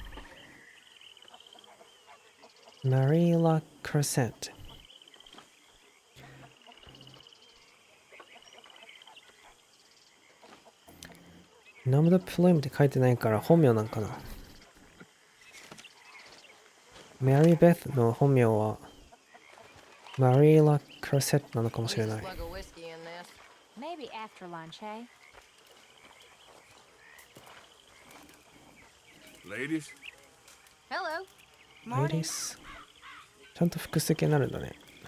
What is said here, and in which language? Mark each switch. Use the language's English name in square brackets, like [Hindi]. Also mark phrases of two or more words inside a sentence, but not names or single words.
[Japanese] Marie La Crosset. [French] Nom de plume [Japanese] って書いてないから本名なんかな。メリー・ベスの本名はマリー・ラ・クロセットなのかもしれない。 [English] Maybe after lunch, eh? Ladies? Hello. Ladies. [Japanese] ちゃんと複数形になるんだね。